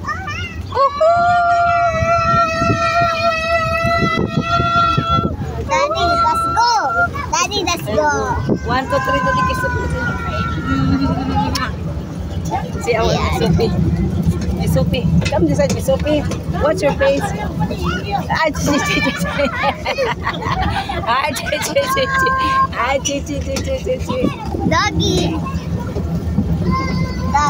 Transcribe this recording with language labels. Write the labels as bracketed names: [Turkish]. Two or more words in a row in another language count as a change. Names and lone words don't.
[English] Daddy, let's go. 1, 2, 3, dali kiss. See our Sophie. Miss Sophie. Come this side, Miss Sophie. What's your face? Ah, chi, chi, chi, chi. Ah, chi, chi, chi, chi. Ah, chi, chi, chi, chi, chi, chi. Doggy. Dog.